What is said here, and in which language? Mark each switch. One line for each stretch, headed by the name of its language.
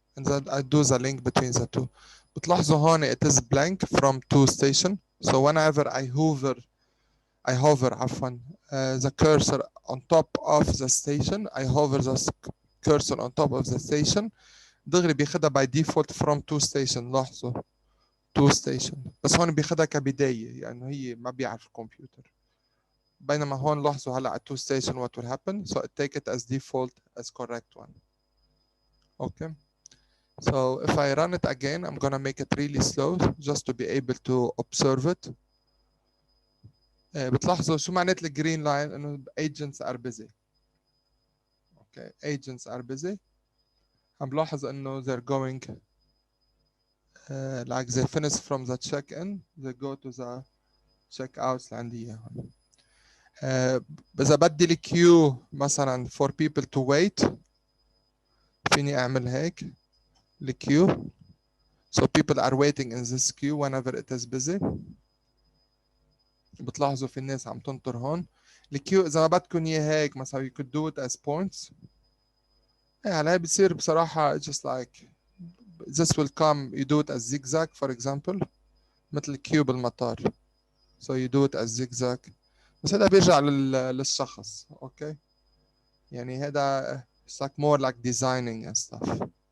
English: And then I do the link between the two.
Arabic: بتلاحظوا هون
English: it is blank from 2 station. So whenever I hover عفوا the cursor on top of the station, I hover the cursor on top of the station
Arabic: دغري بياخدها
English: by default from 2 station.
Arabic: لاحظوا 2 station بس هون بياخدها كبداية يعني هي ما بيعرف الكمبيوتر. بينما هون لاحظوا هلا
English: 2 station what will happen, so I take it as default as correct one. Okay. So if I run it again, I'm gonna make it really slow just to be able to observe it.
Arabic: بتلاحظوا شو معنات الجرين لاين؟ انه
English: agents are busy. Okay, agents are busy.
Arabic: عم بلاحظ انه
English: they're going like they finish from the check-in, they go to the check-outs
Arabic: اللي عندي اياهم. إذا بدي الكيو مثلا
English: for people to wait
Arabic: فيني اعمل هيك الكيو.
English: So people are waiting in this queue whenever it is busy.
Arabic: بتلاحظوا في الناس عم تنطر هون. الكيو إذا ما بدكم إياه هيك مثلا
English: you could do it as points.
Arabic: هلا بصير بصراحة
English: just like this will come you do it as zigzag for example
Arabic: مثل كيو بالمطار.
English: So you do it as zigzag.
Arabic: بس هذا بيرجع للشخص.
English: Okay.
Arabic: يعني هذا
English: it's like more like designing and stuff.